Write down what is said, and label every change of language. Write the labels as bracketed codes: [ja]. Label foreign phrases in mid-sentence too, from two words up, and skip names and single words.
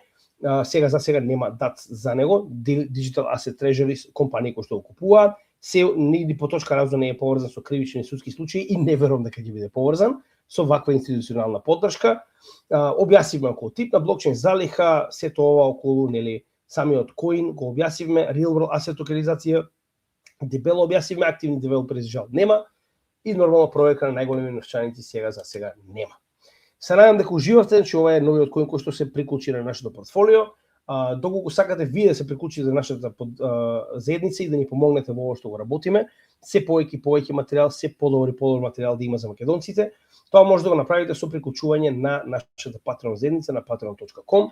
[mk] Сега за сега нема DATS за него, [en] Digital Asset Treasuries [mk] компании кои што го купуваат. Се нигде по точка разно не е поврзан со кривични судски случаи и не верувам дека ќе биде поврзан со ваква институционална поддршка. Објаснивме околу тип на блокчейн залиха, сето ова околу самиот коин го објаснивме, [en] real world asset [mk] токенизација, дебело објаснивме, активни девелопери за жал нема и нормално проверка на најголеми новчаници сега за сега нема. Се надам дека уживавте, значи ова е новиот коин кој што се приклучи на нашето портфолио. Доколку сакате вие да се приклучите за нашата заедница и да ни помогнете во ово што го работиме, се повеќе материјал, се подобри материјал да има за македонците, тоа може да го направите со приклучување на нашата Patreon заедница на patreon.com.